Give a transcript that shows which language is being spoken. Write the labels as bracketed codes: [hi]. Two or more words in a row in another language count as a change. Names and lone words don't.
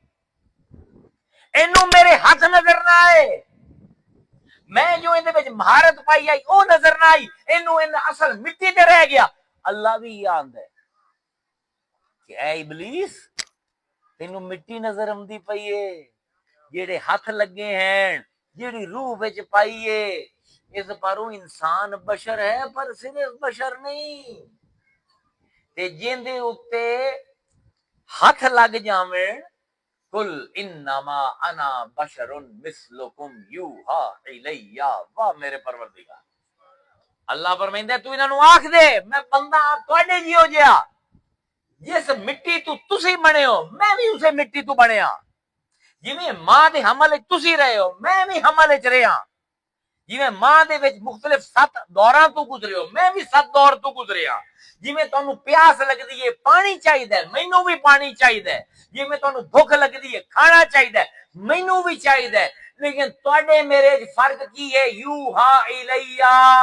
[pa] اینوں میرے ہاتھ نظر نہ آئے میں جو ایہدے وچ مہارت پائی آئی او نظر نہ آئی اینوں ان اصل مٹی تے رہ گیا اللہ بھی آندا ہے کہ اے ابلیس تینوں مٹی نظر آندی پئی ہے جیڑے ہاتھ لگے ہیں جیڑی روح وچ پائی ہے اس پر انسان بشر ہے پر صرف بشر نہیں تے جندے اتے ہاتھ لگ جاویں [ar] قل إنما أنا بشر مثلكم يوحى إلي [pa] واہ میرے پروردگار اللہ فرماندا توں انہاں نوں آکھ دے میں بندہ تہاڈے جیہو جیہا جس مٹی توں تسی بنے ہو میں بھی اسے مٹی توں بنیا جیویں ماں دے حمل تسی رہے ہو میں بھی حمل چ رہا جیویں ماں دے وچ مختلف 7 دوراں توں گزرے ہو میں بھی 7 دور توں گزریا جیویں تہانوں پیاس لگدی ہے پانی چاہیے مینوں بھی پانی چاہیے جیویں تہانوں بھکھ لگدی ہے کھانا چاہیے مینوں بھی چاہیے لیکن تہاڈے میرے فرق کی ہے [ar] يوحى إلي